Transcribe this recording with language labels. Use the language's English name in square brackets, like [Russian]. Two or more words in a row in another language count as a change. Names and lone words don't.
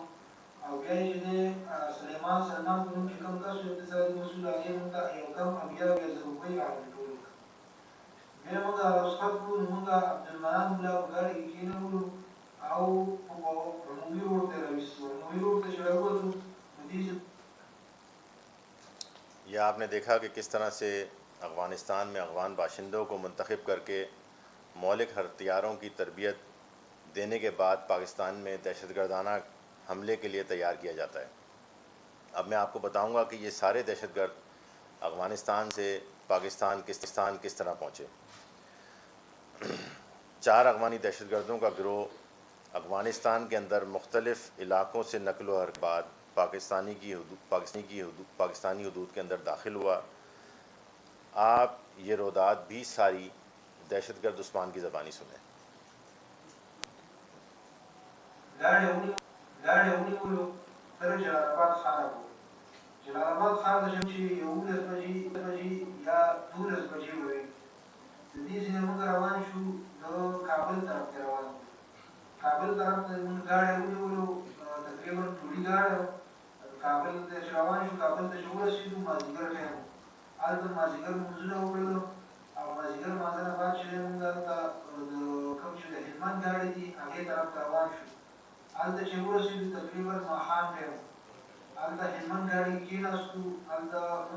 [Pashto] او بیا یې چې دی سلیمان سلمان په نوم چې کوم کس و اقتصادي مسؤل، هغې مونږ ته یو کم 80,000 روپۍ راټول کړو. بیا مونږ رخصت کړو. نو مونږ عبدالمنان ملا په ګاډۍ کې کېنولو او په روموي روډ ته راویستو. روموي روډ ته چې راووتو نو دې [Urdu] یہ آپ نے دیکھا کہ کس طرح سے افغانستان میں افغان باشندوں کو منتخب کر کے مولک ہتھیاروں کی تربیت دینے کے بعد پاکستان میں دہشت گردانہ حملے کے لیے تیار کیا جاتا ہے. اب میں آپ کو بتاؤں گا کہ یہ سارے دہشت گرد افغانستان سے پاکستان کس طرح پہنچے۔ 4 افغانی دہشت گردوں کا گروہ افغانستان کے اندر مختلف علاقوں سے نقل و حرکت بعد پاکستانی حدود کے اندر داخل ہوا۔ آپ یہ رودات بھی ساری دہشت گرد عثمان کی زبانی سنیں۔ [Pashto] تر جلال آباد ښار جلال آباد ښار ته چې 11 بجې یا 12 بجې وې د دې ځینې موږ روان شو د کابل طرف ته روان وو کابل طرف ته موږ ګاډی ونیولو تقریبا ټولي ګاډی کابل ته چې روان شو کابل ته چې ورسېدو مازدیګر ټایم و هلته مازدیګر لمونځونه وکړلو او مازدیګر لمانځه نه بعد چې دی موږ هلته د کوم چې د هلمند ګاډی دي هغې طرف ته روان شو هلته چې ورسېدو تقریبا ماښام ټایم هلته هلمند ګاډي کې کېناستو هلته موږ